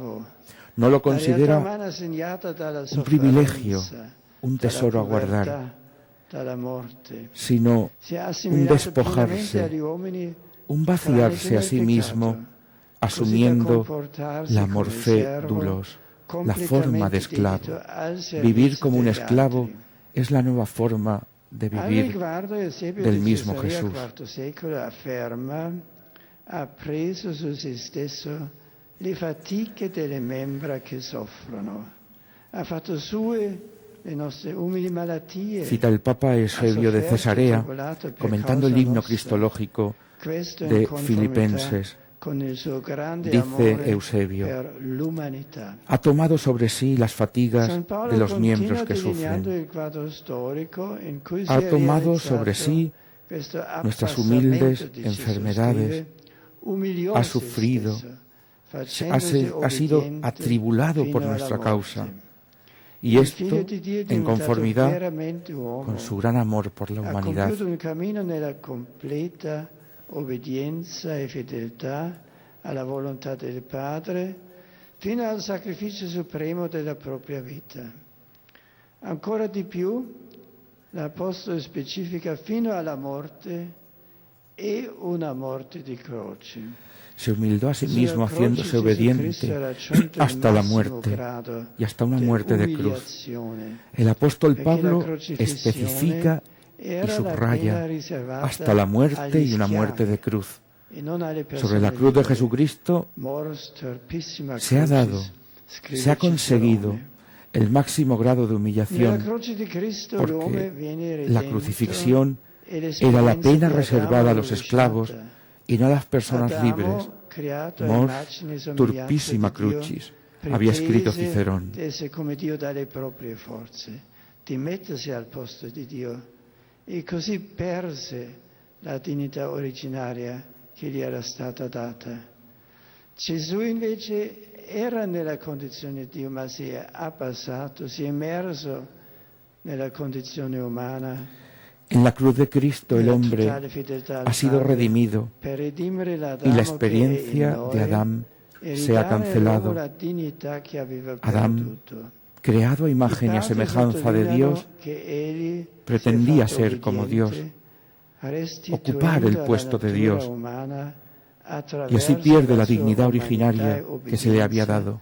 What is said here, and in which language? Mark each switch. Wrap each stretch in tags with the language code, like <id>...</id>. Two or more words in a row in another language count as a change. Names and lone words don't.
<es>No lo considera un privilegio, un tesoro a guardar, sino un despojarse, un vaciarse a sí mismo, asumiendo la</es> <el>μορφή δούλος,</el> <es>la forma de esclavo. Vivir como un esclavo es la nueva forma de vivir del mismo Jesús.</es> <it>Ha preso su se stesso le fatiche delle membra che soffrono. Ha fatto sue le nostre umili malattie.</it> <es>Cita el Papa Eusebio de Cesarea, comentando el himno cristológico de Filipenses. Dice Eusebio, ha tomado sobre sí las fatigas de los miembros que sufren. Ha tomado sobre sí nuestras humildes enfermedades. Ha sufrido, ha sido atribulado por nuestra causa. Y esto en conformidad con su gran amor por la humanidad.</es> <it>Obbedienza e fedeltà alla volontà del Padre fino al sacrificio supremo della propria vita. Ancora di più, l'Apostolo specifica fino alla morte e una morte di croce.</it> <es>Se humildó a sí mismo haciéndose obediente hasta la muerte y hasta una muerte de cruz. El apóstol Pablo especifica y subraya hasta la muerte y una muerte de cruz. Sobre la cruz de Jesucristo se ha dado, se ha conseguido el máximo grado de humillación, porque la crucifixión era la pena reservada a los esclavos y no a las personas libres.</es> <la>Mors turpissima crucis,</la> <es>había escrito Cicerón.</es> <it>E così perse la dignità originaria che gli era stata data. Gesù invece era nella condizione di Dio, ma si è abbassato, si è immerso nella condizione umana.</it> <es>En la cruz de Cristo el hombre ha sido redimido y la experiencia de Adán se ha cancelado. Adán, creado a imagen y a semejanza de Dios, pretendía ser como Dios, ocupar el puesto de Dios, y así pierde la dignidad originaria que se le había dado.</es>